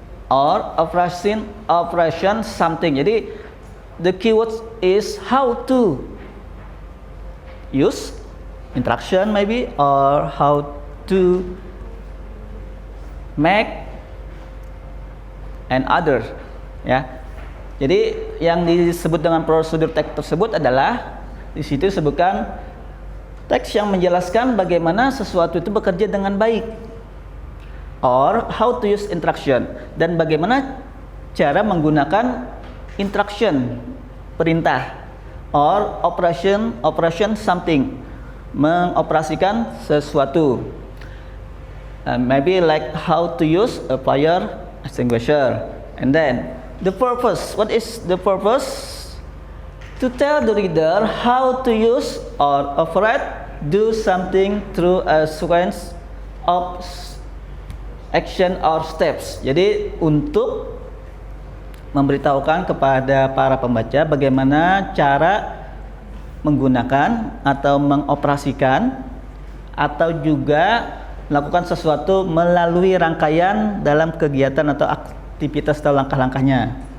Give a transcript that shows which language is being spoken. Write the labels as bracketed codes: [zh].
[en] or operation something. [id] Jadi [en] the keyword is how to use interaction maybe, or how to make and other, ya. [id] Jadi yang disebut dengan prosedur teks tersebut adalah di situ disebutkan teks yang menjelaskan bagaimana sesuatu itu bekerja dengan baik, [en] or how to use interaction, [id] dan bagaimana cara menggunakan interaction, perintah, [en] or operation something, [id] mengoperasikan sesuatu. [en] Maybe like how to use a fire extinguisher. And then the purpose. What is the purpose? To tell the reader how to use or operate, do something through a sequence of action or steps. [id] Jadi untuk memberitahukan kepada para pembaca bagaimana cara menggunakan atau mengoperasikan atau juga melakukan sesuatu melalui rangkaian dalam kegiatan atau aktivitas atau langkah-langkahnya.